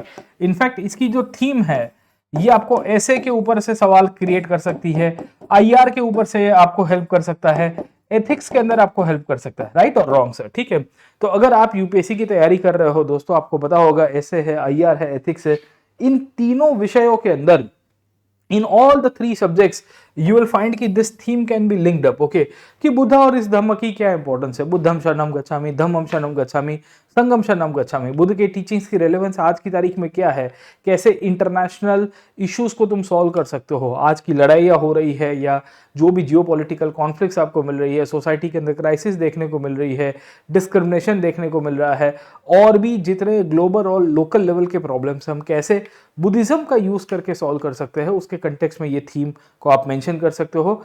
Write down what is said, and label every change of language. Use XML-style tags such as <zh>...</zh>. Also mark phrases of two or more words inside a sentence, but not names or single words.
<hi>इनफैक्ट इसकी जो थीम है ये आपको ऐसे के ऊपर से सवाल क्रिएट कर सकती है, IR के ऊपर से आपको हेल्प कर सकता है, एथिक्स के अंदर आपको हेल्प कर सकता है, राइट और रॉन्ग सर, ठीक है। तो अगर आप यूपीएससी की तैयारी कर रहे हो दोस्तों, आपको पता होगा ऐसे है, IR है, एथिक्स है, इन तीनों विषयों के अंदर,</hi> <en>in all the 3 subjects you will find</en> <hi>कि</hi> <en>this theme can be linked up, okay,</en> <hi>कि बुद्धा और इस धम्म की क्या इंपॉर्टेंस है।</hi> <pi>बुद्धम शरणम गच्छामि, धम्मम शरणम गच्छामि, संगम शरणम गच्छामि।</pi> <hi>बुद्ध के टीचिंग्स की रेलेवेंस आज की तारीख में क्या है, कैसे</hi> <en>international issues</en> <hi>को तुम सॉल्व कर सकते हो। आज की लड़ाइयाँ हो रही है या जो भी</hi> <en>geopolitical conflicts</en> <hi>आपको मिल रही है, सोसाइटी के अंदर क्राइसिस देखने को मिल रही है, डिस्क्रिमिनेशन देखने को मिल रहा है, और भी जितने ग्लोबल और</hi> <en>local level</en> <hi>के प्रॉब्लम्स हम कैसे बुद्धिज्म का यूज करके सॉल्व कर सकते हैं, उसके कंटेक्स्ट में ये थीम को आप मेंशन कर सकते हो।</hi>